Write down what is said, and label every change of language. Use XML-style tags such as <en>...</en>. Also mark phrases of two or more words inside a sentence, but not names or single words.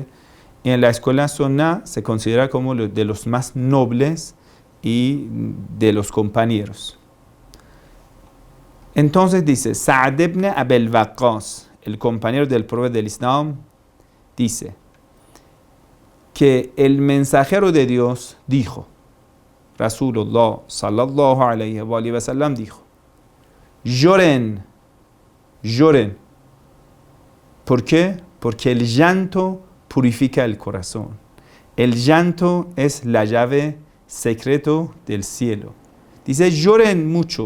<es>Y en la escuela Sunnah se considera como de los más nobles y de los compañeros. Entonces dice, Sa'd ibn Abil Waqqas, el compañero del profeta del Islam, dice que el mensajero de Dios dijo,</es> <ar>رسول الله صلى الله عليه وسلم</ar> <es>dijo, lloren. ¿Por qué? Porque el llanto purifica el corazón. El llanto es la llave secreto del cielo. Dice, lloren mucho.</es>